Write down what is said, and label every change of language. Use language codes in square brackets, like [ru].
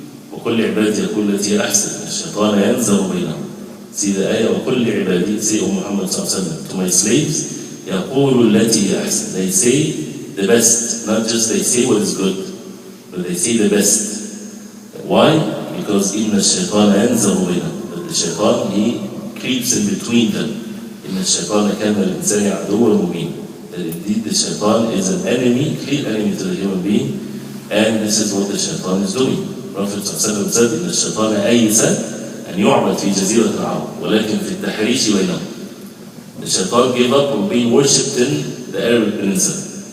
[ar] وَقُلْ عِبَادِي يَقُولْ الَّتِي أَحْسَنُ الشَّيْطَانَ يَنْزَغُ بَيْنَهُمْ. [en] See the ayah, [ar] وَقُلْ عِبَادِي, [en] say, O Muhammad ﷺ, to my slaves, [ar] يَقُولُ الَّتِي أَحْسَنُ. [en] They say the best, not just they say what is good, but they say the best. Why? Because [ar] إِنَّ الشَّيْطَانَ يَنْزَغُ بَيْنَهُمْ. [en] But the shaitan, he creeps in between them. [ar] إِنَّ الشَّيْطَانَ كَانَ لِلْإِنسَانِ عَدُوًّا مُبِينًا. [en] That indeed the shaitan is an enemy, clear enemy to the human being, and this is what the shaitan is doing. Prophet said, [ar] إن الشيطان أيس أن يعبد في جزيرة العرب ولكن في التحريش بينهم. [en] The shaitan gave up on being worshipped in the Arab Peninsula.